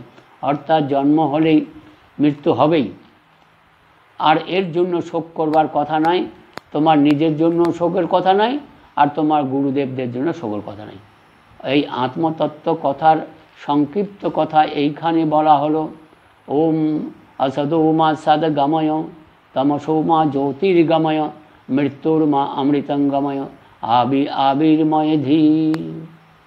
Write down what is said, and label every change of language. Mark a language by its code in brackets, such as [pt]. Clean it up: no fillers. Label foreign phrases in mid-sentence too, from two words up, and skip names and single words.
[bn] অর্থাৎ জন্ম হলেই মৃত্যু হবেই, আর এর জন্য শোক করবার কথা নাই। তোমার নিজের জন্য শোকের কথা নাই, আর তোমার গুরুদেবদের জন্য শোকের কথা নাই। এই আত্মতত্ত্ব কথার সংক্ষিপ্ত কথা এইখানে বলা হলো। [sa] ওম असदोमा सद्गमय तमसोमा ज्योतिर्गमय मृत्युर्मा अमृतंगमय आविर्मय धीर।